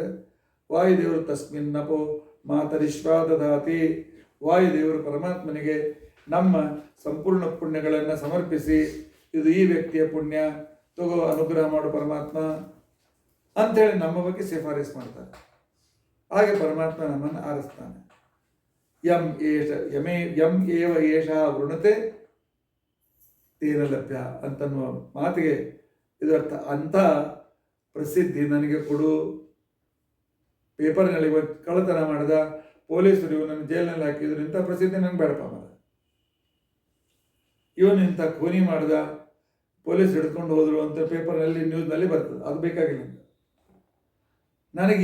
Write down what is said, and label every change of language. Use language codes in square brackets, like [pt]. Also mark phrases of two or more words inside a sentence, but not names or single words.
[kn] ವಾಯುದೇವರು [sa] ತಸ್ಮಿನ್ನಪೋ ಮಾತರಿಶ್ವಾದಧಾತಿ, [kn] ವಾಯುದೇವರು ಪರಮಾತ್ಮನಿಗೆ ನಮ್ಮ ಸಂಪೂರ್ಣ ಪುಣ್ಯಗಳನ್ನು ಸಮರ್ಪಿಸಿ, ಇದು ಈ ವ್ಯಕ್ತಿಯ ಪುಣ್ಯ, ತಗೋ ಅನುಗ್ರಹ ಮಾಡು ಪರಮಾತ್ಮ ಅಂಥೇಳಿ ನಮ್ಮ ಬಗ್ಗೆ ಶಿಫಾರಸು ಮಾಡ್ತಾರೆ. ಹಾಗೆ ಪರಮಾತ್ಮ ನಮ್ಮನ್ನು ಆರಿಸ್ತಾನೆ. [sa] ಯಂ ಏವ ಏಷ ವೃಣತೆ ತೇನ ಲಭ್ಯ [kn] ಅಂತನ್ನುವ ಮಾತಿಗೆ ಇದರ್ಥ. ಅಂಥ ಪ್ರಸಿದ್ಧಿ ನನಗೆ ಕೊಡು. ಪೇಪರ್ನಲ್ಲಿ ಕಳ್ಳತನ ಮಾಡಿದ, ಪೊಲೀಸರು ಇವನನ್ನು ಜೈಲಿನಲ್ಲಿ ಹಾಕಿದ್ರು, ಇಂಥ ಪ್ರಸಿದ್ಧಿ ನನಗೆ ಬೇಡಪ್ಪ ಮಾಡ. ಇವನು ಇಂಥ ಖೂನಿ ಮಾಡಿದ, ಪೊಲೀಸ್ ಹಿಡ್ಕೊಂಡು ಹೋದ್ರು ಅಂತ ಪೇಪರ್ನಲ್ಲಿ ನ್ಯೂಸ್ನಲ್ಲಿ ಬರ್ತದೆ, ಅದು ಬೇಕಾಗಿಲ್ಲ ನನಗೆ.